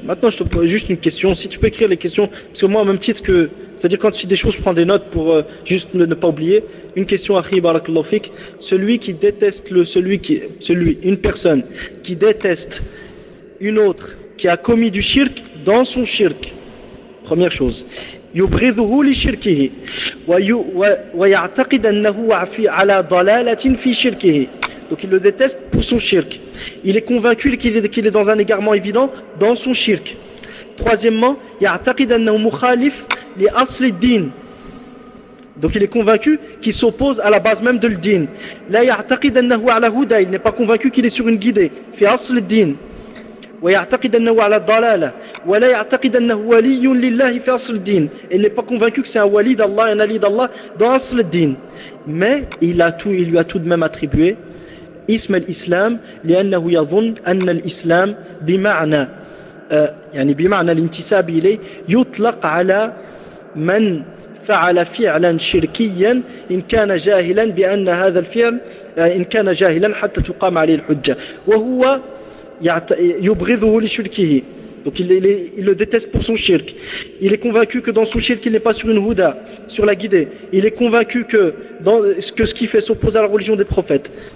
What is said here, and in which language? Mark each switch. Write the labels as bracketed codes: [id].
[fr] Maintenant, je te pose juste une question. Si tu peux écrire les questions, parce que moi, au même titre que... C'est-à-dire, quand tu cites des choses, je prends des notes pour juste ne pas oublier. Une question, Akhi Barakallahu Fik. Celui qui déteste une personne qui déteste une autre qui a commis du shirk dans son shirk. Première chose. [ar] يبغضه لشركه ويعتقد انه على ضلاله في شركه. [fr] Donc il le déteste pour son shirk. Il est convaincu qu'il est dans un égarement évident dans son shirk. Troisièmement, [ar] يعتقد انه مخالف لاصل الدين. [fr] Donc il est convaincu qu'il s'oppose à la base même de l'din. [ar] لا يعتقد انه على هدى. [fr] Il n'est pas convaincu qu'il est sur une guidée. [ar] في اصل الدين. ويعتقد انه على الضلاله ولا يعتقد انه ولي لله في اصل الدين. [fr] Il n'est pas convaincu que c'est un wali d'Allah, un ali d'Allah dans Asl al-Din. Mais il lui a tout de même attribué ism al-islam [ar] لانه يظن ان الاسلام بمعنى يعني بمعنى الانتساب اليه يطلق على من فعل فعلا شركيا ان كان جاهلا بان هذا الفعل ان كان جاهلا حتى تقام عليه الحجه وهو يبغضه لشركه. [fr] Donc il le déteste pour son shirk. Il est convaincu que dans son shirk il n'est pas sur une houda, sur la guidée. Il est convaincu que ce qu'il fait s'oppose à la religion des prophètes.